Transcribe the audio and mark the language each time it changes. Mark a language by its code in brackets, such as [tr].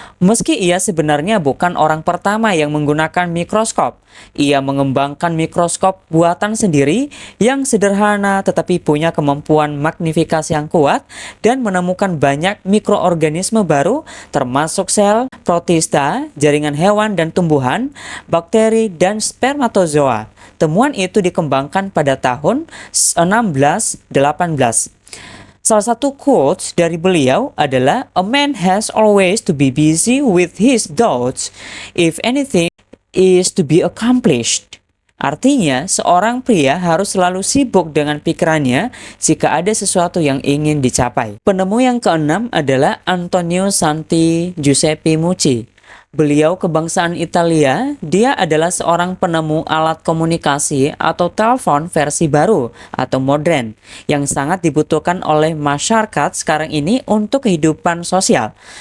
[id] Meski ia sebenarnya bukan orang pertama yang menggunakan mikroskop, ia mengembangkan mikroskop buatan sendiri yang sederhana tetapi punya kemampuan magnifikasi yang kuat dan menemukan banyak mikroorganisme baru termasuk sel, protista, jaringan hewan dan tumbuhan, bakteri, dan spermatozoa. Temuan itu dikembangkan pada tahun 1618. Salah satu quotes dari beliau adalah, [en] "A man has always to be busy with his thoughts if anything is to be accomplished." [id] Artinya, seorang pria harus selalu sibuk dengan pikirannya jika ada sesuatu yang ingin dicapai. Penemu yang keenam adalah Antonio Santi Giuseppe Mucci. Beliau kebangsaan Italia. Dia adalah seorang penemu alat komunikasi atau telepon versi baru atau modern yang sangat dibutuhkan oleh masyarakat sekarang ini untuk kehidupan sosial.